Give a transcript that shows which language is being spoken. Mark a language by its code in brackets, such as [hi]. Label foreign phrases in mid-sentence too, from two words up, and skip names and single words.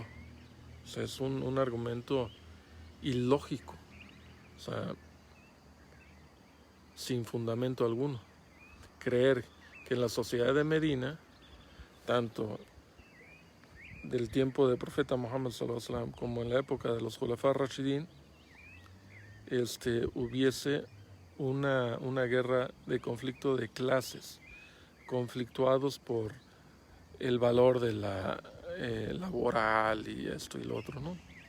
[es] O sea, es un argumento ilógico, o sea, sin fundamento alguno. Creer que en la sociedad de Medina, tanto del tiempo del profeta Muhammad [ar] صلى الله عليه وسلم [es] como en la época de los [ar] الخلفاء الراشدين, [es] hubiese una guerra de conflicto de clases, conflictuados por el valor de la laboral y esto y lo otro, ¿no?